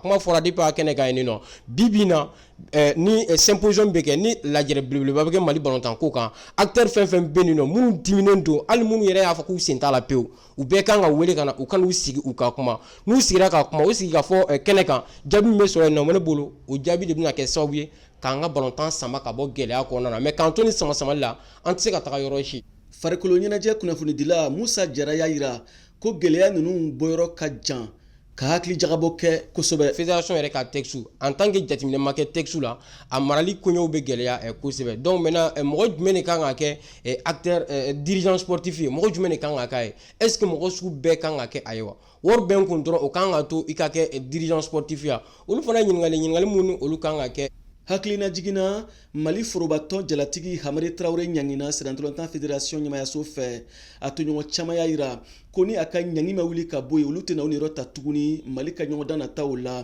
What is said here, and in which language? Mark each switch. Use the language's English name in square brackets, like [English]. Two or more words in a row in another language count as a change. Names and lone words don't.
[Bambara] kuma fɔra depuis a kɛnɛ kan yen nɔ bi bi in na ni symposium bɛ kɛ ni lajɛrɛ belebeleba bɛ kɛ Mali ballontan ko kan acteurs fɛn fɛn bɛ yen nɔ minnu diminen don hali minnu yɛrɛ y'a fɔ k'u sen t'a la pewu u bɛɛ kan ka wele ka na u ka n'u sigi u ka kuma n'u sigira ka kuma o sigikafɔ kɛnɛ kan jaabi min bɛ sɔrɔ yen nɔ ne bolo o jaabi de bɛna kɛ sababu ye k'an ka ballontan sama ka bɔ gɛlɛya kɔnɔna na mais k'an to ni sama-samali la an tɛ se ka taga yɔrɔ si. Farikolo ɲɛnajɛ kunnafonidila Musa Jara y'a jira ko gɛlɛya ninnu bɔyɔrɔ ka jan ka hakili jagabɔ kɛ kosɛbɛ. Fédération yɛrɛ ka [French] texte en tant que [Bambara] jateminɛ ma kɛ texte la a marali koɲɛw bɛ gɛlɛya kosɛbɛ [French] donc maintenant [Bambara] mɔgɔ jumɛn de kan ka kɛ [French] acteur dirigeant sportif [Bambara] ye mɔgɔ jumɛn de kan ka k'a ye [French] est ce que [Bambara] mɔgɔ sugu bɛɛ kan ka kɛ a ye wa wari bɛn kun dɔrɔn o kan ka to i ka kɛ [French] dirigeant sportif [Bambara] ya olu fana ɲininkali minnu olu kan ka kɛ. Hakilina jiginna Mali forobatɔn jalatigi Hamari Traoré ɲangina senantolanta fédération ɲɛmayaso fɛ a toɲɔgɔn caman y'a jira ko ni a ka ɲangi ma wuli ka bɔ yen olu tɛna u niyɔrɔ ta tuguni Mali ka ɲɔgɔndan nataw la.